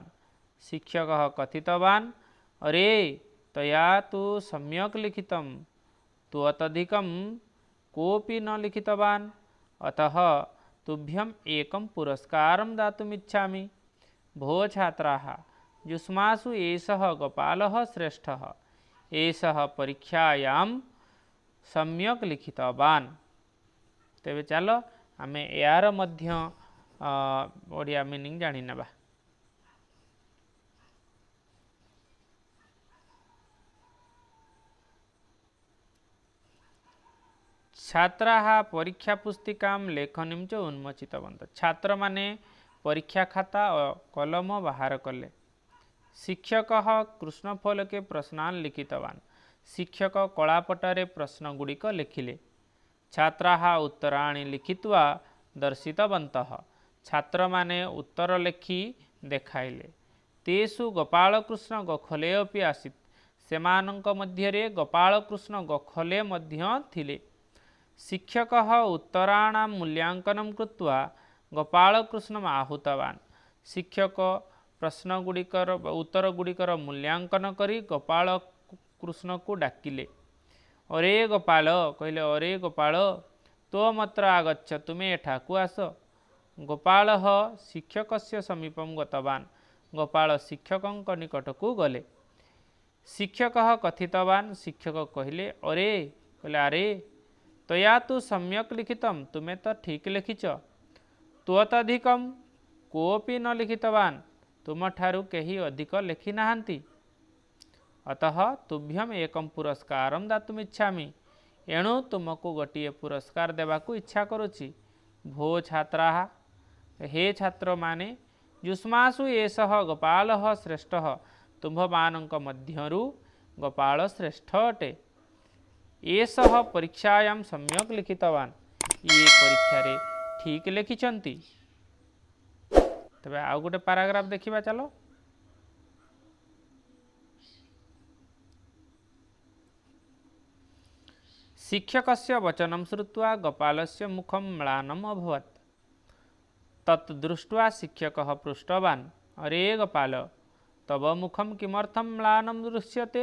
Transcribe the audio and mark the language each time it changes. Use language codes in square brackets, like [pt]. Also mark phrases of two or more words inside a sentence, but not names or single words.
[sa] शिक्षकः कथितवान्, अरे तया तु सम्यक् लिखितं, त्वदधिकं कोऽपि न लिखितवान्। अतः तुभ्यम् एकं पुरस्कारं दातुमिच्छामि। भो छात्राः, युष्मासु एषः गोपालः श्रेष्ठः। एषः परीक्षायां सम्यक लिखितवान्। [or] ତେବେ ଚାଲ ଆମେ ଏହାର ମଧ୍ୟ ଓଡ଼ିଆ ମିନିଂ ଜାଣି ନେବା। [sa] छात्राः परीक्षा पुस्तिकां लेखनीं च उन्मोचितवन्तः। [or] ଛାତ୍ର ମାନେ ପରୀକ୍ଷା ଖାତା ଆଉ କଲମ ବାହାର କଲେ। [sa] शिक्षकः कृष्णफलके प्रश्नान् लिखितवान्। [or] ଶିକ୍ଷକ କଳାପଟାରେ ପ୍ରଶ୍ନ ଗୁଡ଼ିକ ଲେଖିଲେ। [sa] छात्राः उत्तराणि लिखित्वा दर्शितवन्तः। [or] ଛାତ୍ର ମାନେ ଉତ୍ତର ଲେଖି ଦେଖାଇଲେ। [sa] तेषु गोपालकृष्ण गोखले अपि आसीत्। [or] ସେମାନଙ୍କ ମଧ୍ୟରେ ଗୋପାଳକୃଷ୍ଣ ଗୋଖଲେ ମଧ୍ୟ ଥିଲେ। [sa] शिक्षकः उत्तराणां मूल्यांकनं कृत्वा गोपालकृष्णम् आहूतवान्। [or] ଶିକ୍ଷକ ପ୍ରଶ୍ନ ଗୁଡ଼ିକର ଉତ୍ତର ଗୁଡ଼ିକର ମୂଲ୍ୟାଙ୍କନ କରି ଗୋପାଳ କୃଷ୍ଣ କୁ ଡାକିଲେ। ଅରେ ଗୋପାଳ କହିଲେ, ଅରେ ଗୋପାଳ, [sa] त्वम् अत्र आगच्छ, [or] ତୁମେ ଏଠାକୁ ଆସ। [sa] गोपालः शिक्षकस्य समीपं गतवान्। [or] ଗୋପାଳ ଶିକ୍ଷକଙ୍କ ନିକଟକୁ ଗଲେ। [sa] शिक्षकः कथितवान्। [or] ଶିକ୍ଷକ କହିଲେ, ଅରେ କହିଲେ, [sa] अरे तया तु सम्यक् लिखितं, [or] ତୁମେ ତ ଠିକ୍ ଲେଖିଛ। [sa] त्वदधिकं कोऽपि न लिखितवान्, [or] ତୁମଠାରୁ କେହି ଅଧିକ ଲେଖି ନାହାଁନ୍ତି। [sa] अतः तुभ्यम एकम पुरस्कारं दातुमिच्छामि। [or] ଏଣୁ ତୁମକୁ ଗୋଟେ ପୁରସ୍କାର ଦେବାକୁ ଇଚ୍ଛା କରୁଛି। [sa] भो छात्राः, [or] ହେ ଛାତ୍ର ମାନେ [sa] युष्मासु एषः गोपालः श्रेष्ठः [or] ତୁମମାନଙ୍କ ମଧ୍ୟରୁ ଗୋପାଳ ଶ୍ରେଷ୍ଠ ଅଟେ [sa] एषः परीक्षायां सम्यक लिखितवान [or] ଏ ପରୀକ୍ଷା ରେ ଠିକ୍ ଲେଖିଛନ୍ତି। ତେବେ ଆଉ ଗୋଟେ ପାରାଗ୍ରାଫ ଦେଖିବା ଚାଲ। [sa] शिक्षकस्य वचनं श्रुत्वा गोपालस्य मुखं म्लानम् अभवत् तत् दृष्ट्वा शिक्षकः पृष्टवान् अरे गोपाल तव मुखं किमर्थं म्लानं दृश्यते।